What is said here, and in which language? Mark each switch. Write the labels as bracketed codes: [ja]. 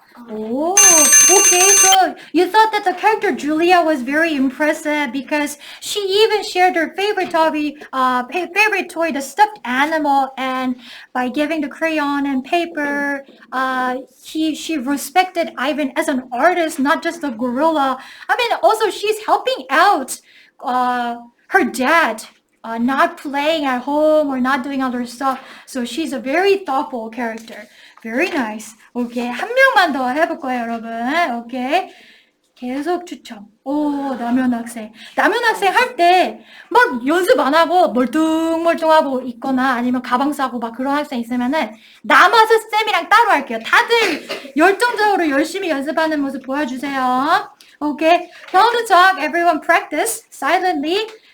[en] okay, so you thought that the character Julia was very impressive because she even shared her favorite favorite toy, the stuffed animal, and by giving the crayon and paper, she respected Ivan as an artist, not just a gorilla. I mean, also she's helping out her dad. Not playing at home or not doing other stuff. So she's a very thoughtful character. Very nice. 오케이. [ko] 한 명만 더 해볼 거예요, 여러분. 오케이. 계속 추첨. 남현 학생. 남현 학생 할 때 막 연습 안 하고 멀뚱멀뚱하고 있거나 아니면 가방 싸고 막 그런 학생 있으면은 남아서 쌤이랑 따로 할게요. 다들 열정적으로 열심히 연습하는 모습 보여주세요. [en] 오케이. Now to talk. Everyone practice silently.